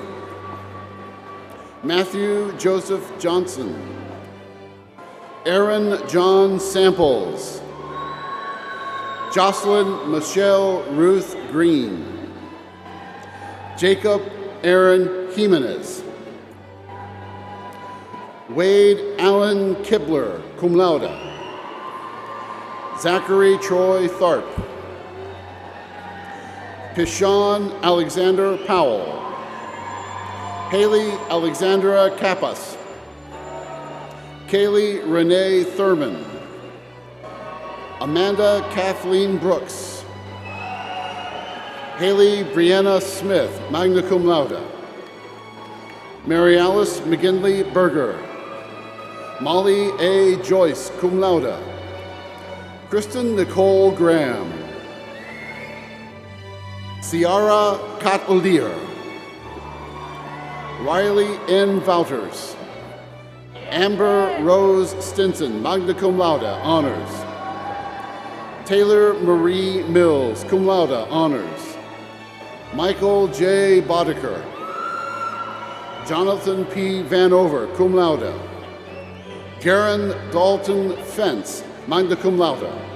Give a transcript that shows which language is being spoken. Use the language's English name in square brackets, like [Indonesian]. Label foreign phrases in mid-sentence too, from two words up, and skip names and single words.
[English] Matthew Joseph Johnson. Aaron John Samples. Jocelyn Michelle Ruth Green. Jacob Aaron Jimenez. [Latin] Wade Allen Kibler, cum laude. [English] Zachary Troy Tharp. Pishawn Alexander Powell. Haley Alexandra Kappas. Kaylee Renee Thurman. Amanda Kathleen Brooks. Haley Brianna Smith, [Latin] magna cum laude. [English] Mary Alice McGinley Berger. Molly A. Joyce, [Latin] cum laude. [English] Kristen Nicole Graham. Ciara Katalier. Riley N. Wouters. [Latin] Amber Rose Stinson, magna cum laude, honors. [English] Taylor Marie Mills, [Latin] cum laude, honors. [English] Michael J. Boddicker. Jonathan P. [Latin] Vanover, cum laude. Garen Dalton Fence, magna cum laude.